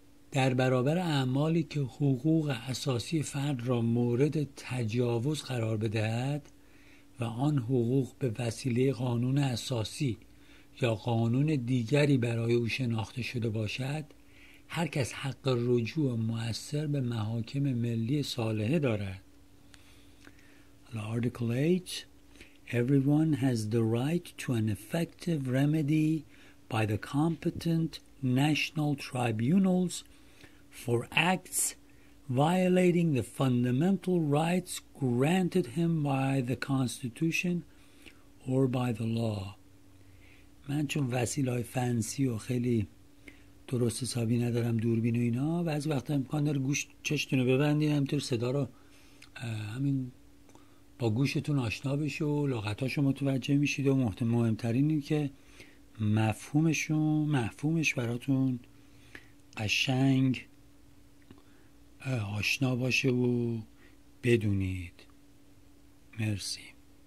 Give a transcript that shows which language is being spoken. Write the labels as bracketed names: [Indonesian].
[Persian] در برابر اعمالی که حقوق اساسی فرد را مورد تجاوز قرار بدهد و آن حقوق به وسیله قانون اساسی یا قانون دیگری برای او شناخته شده باشد، هر کس حق رجوع مؤثر به محاکم ملی صالحه دارد. [English] Article 8 Everyone has the right to an effective remedy by the competent national tribunals for acts violating the fundamental rights granted him by the Constitution or by the law. [Persian] من چون وسیله‌های فنسی و خیلی درست حسابی ندارم، دوربین و اینا، بعضی وقتا امکان داره گوش چشتون رو ببندید همینطور صدا رو همین با گوشتون آشنا بشه و لغتاشو متوجه میشید و مهمترین این که مفهومش براتون قشنگ آشنا باشه و بدونید. مرسی.